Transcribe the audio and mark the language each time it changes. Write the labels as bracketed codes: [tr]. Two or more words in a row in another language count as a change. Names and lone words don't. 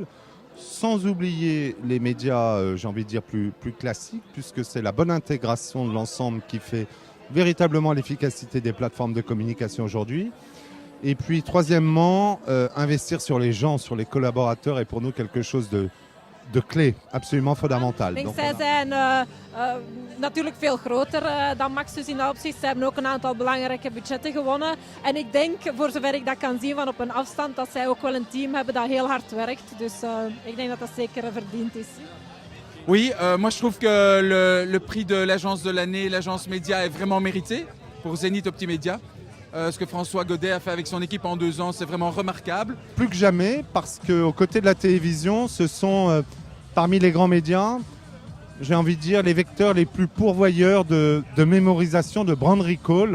[fr] Sans oublier les médias, j'ai envie de dire, plus classiques, puisque c'est la bonne intégration de l'ensemble qui fait véritablement l'efficacité des plateformes de communication aujourd'hui. Et puis, troisièmement, investir sur les gens, sur les collaborateurs est pour nous quelque chose de clé, absolument fondamental. [nl] Ik denk, zij zijn natuurlijk veel groter dan Maxus in dat opzicht. Ze hebben ook een aantal belangrijke budgetten gewonnen. En ik denk, voor zover ik dat kan zien van op een afstand, dat zij ook wel een team hebben dat heel hard werkt. Dus ik denk dat dat zeker verdiend is. [fr] Oui, moi je trouve que le prix de l'agence de l'année, l'agence média, est vraiment mérité pour Zenith Optimédia. Ce que François Godet a fait avec son équipe en 2 ans, c'est vraiment remarquable. Plus que jamais, parce qu'aux côtés de la télévision, ce sont parmi les grands médias, j'ai envie de dire, les vecteurs les plus pourvoyeurs de mémorisation, de [en] brand recall.